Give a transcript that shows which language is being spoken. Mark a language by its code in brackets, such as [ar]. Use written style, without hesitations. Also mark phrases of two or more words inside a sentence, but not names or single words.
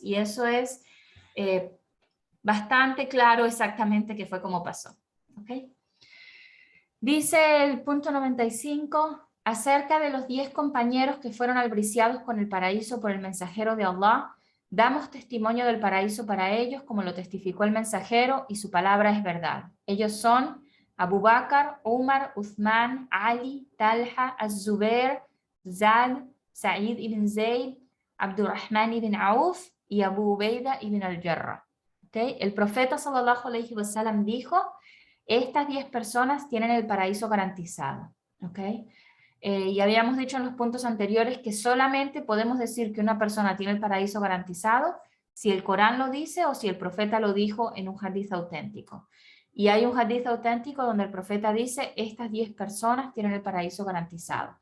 [es] Y eso es bastante claro exactamente qué fue como pasó. ¿Ok? Dice el punto 95, acerca de los 10 compañeros que fueron albriciados con el paraíso por el mensajero de Allah, damos testimonio del paraíso para ellos como lo testificó el mensajero y su palabra es verdad. Ellos son Abu Bakr, Umar, Uthman, Ali, Talha, Az-Zubair, Zad, Sa'id ibn Zayd, Abdurrahman ibn Auf y Abu Ubaida ibn al-Jarrah. ¿Okay? El profeta [ar] صلى الله عليه وسلم [es] dijo, estas 10 personas tienen el paraíso garantizado. ¿Okay? Y habíamos dicho en los puntos anteriores que solamente podemos decir que una persona tiene el paraíso garantizado si el Corán lo dice o si el profeta lo dijo en un hadith auténtico. Y hay un hadith auténtico donde el profeta dice, estas 10 personas tienen el paraíso garantizado.